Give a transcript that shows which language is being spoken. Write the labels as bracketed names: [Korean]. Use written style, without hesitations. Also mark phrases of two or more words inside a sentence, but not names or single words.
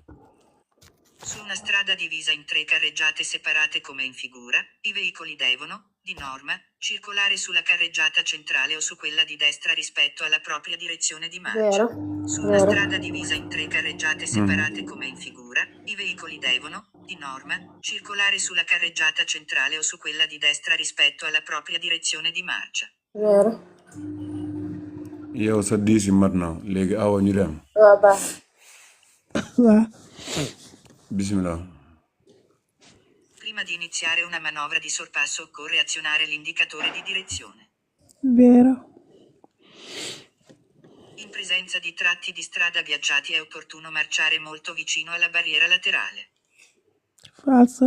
[Italian] Su una strada divisa in 3 carreggiate separate come in figura, i veicoli devono, di norma, circolare sulla carreggiata centrale o su quella di destra rispetto alla propria direzione di marcia. vero Su una strada divisa in 3 carreggiate separate come in figura, i veicoli devono, di norma, circolare sulla carreggiata centrale o su quella di destra rispetto alla propria direzione di marcia. vero [Wolof] yow sa 10 yi mat na léegi awa ñu dem waaw baax waaw bismillah. [Italian] Prima di iniziare una manovra di sorpasso occorre azionare l'indicatore di direzione. vero In presenza di tratti di strada ghiacciati è opportuno marciare molto vicino alla barriera laterale. falso